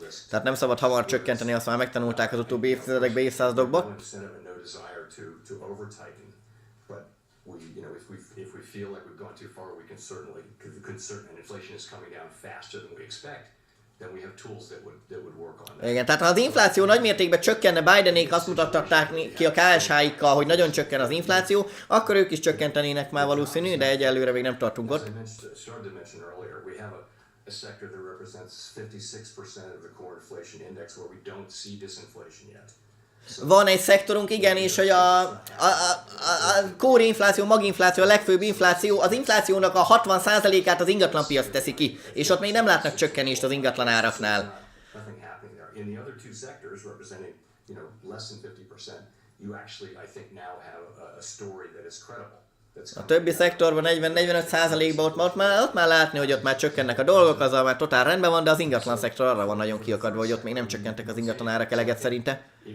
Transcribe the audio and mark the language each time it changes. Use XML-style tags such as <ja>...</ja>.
<hu>Tehát nem szabad hamar csökkenteni, azt már megtanulták az utóbbi évtizedekben, évszázadokban.</hu> <en>No incentive and no desire to over-tighten. But if we feel like we've gone too far, we can certainly, and inflation is coming down faster than we expect, then we have tools that would work on that.</en> <hu>Igen, tehát ha az infláció nagymértékben csökkenne, Bidenék azt mutatták ki a KSH-ikkal, hogy nagyon csökken az infláció, akkor ők is csökkentenének már valószínű, de egyelőre még nem tartunk ott.</hu> <en>Started to mention earlier, we have a sector that represents 56% of the core inflation index where we don't see disinflation yet.</en> <hu>Van egy szektorunk, igen, és hogy a core infláció, maginfláció, a legfőbb infláció, az inflációnak a 60%-át az ingatlanpiac teszi ki, és ott még nem látnak csökkenést az ingatlan áraknál.</hu> <en>Nothing happening there. In the other two sectors representing, less than 50%, you actually, I think, now have a story that is credible.</en> <hu>A többi szektorban 40-45%-ban ott már látni, hogy ott már csökkennek a dolgok, azzal már totál rendben van, de az ingatlan szektor arra van nagyon kiakadva, hogy ott még nem csökkentek az ingatlan árak eleget szerinte.</hu>